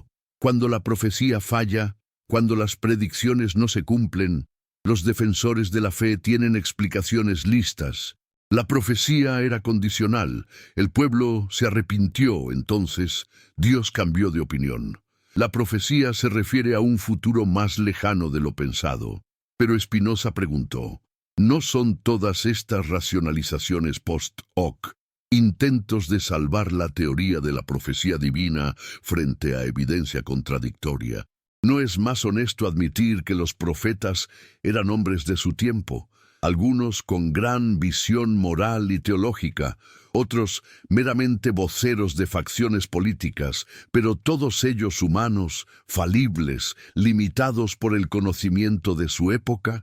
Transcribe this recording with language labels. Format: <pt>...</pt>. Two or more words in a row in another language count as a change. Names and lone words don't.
<es>Cuando la profecía falla, cuando las predicciones no se cumplen, los defensores de la fe tienen explicaciones listas. La profecía era condicional. El pueblo se arrepintió, entonces Dios cambió de opinión. La profecía se refiere a un futuro más lejano de lo pensado. Pero Spinoza preguntó, ¿no son todas estas racionalizaciones</es> <la>post hoc</la> <es>intentos de salvar la teoría de la profecía divina frente a evidencia contradictoria? ¿No es más honesto admitir que los profetas eran hombres de su tiempo? Algunos con gran visión moral y teológica, otros meramente voceros de facciones políticas, pero todos ellos humanos, falibles, limitados por el conocimiento de su época.</es>